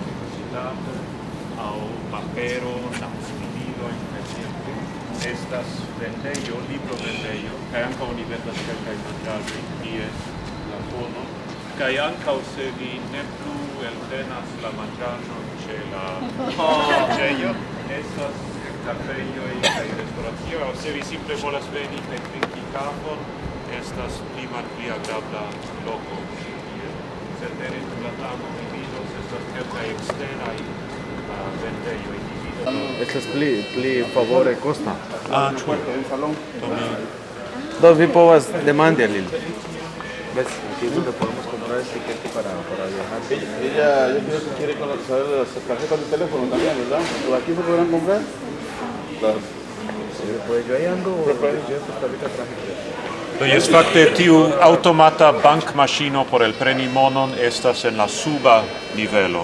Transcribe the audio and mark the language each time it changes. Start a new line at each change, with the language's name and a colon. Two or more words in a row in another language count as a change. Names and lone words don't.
Esperanto: universitato, aŭ paperon, aŭ skribilojn, ekzemple, estas vendejo, librovendejo, kaj ankaŭ oni vendas kelkajn manĝaĵojn, tie la fono, kaj ankaŭ se vi ne plu eltenas la manĝaĵon ĉe la loĝejo, estas kafejoj kaj restoracioj, aŭ se vi simple volas veni kaj trinki kafon, estas pli malpli agrabla loko. Cetere sur la tablo mi vidos estas kelkaj eksteraj vendejoj. Estas pli favore costa. Ĉu? Do vi povas demandi al ili.
Spanish: ¿Ves? Aquí es donde podemos comprar el tiquete para viajar. Ella, yo creo que quiere saber de las tarjetas de teléfono también, ¿verdad? ¿Por aquí se podrán comprar? Pues yo ahí ando, yo ahorita traje.
Esperanto: Do jes fakte tiu automata bankmaŝino por elpreni monon estas en la suba nivelo.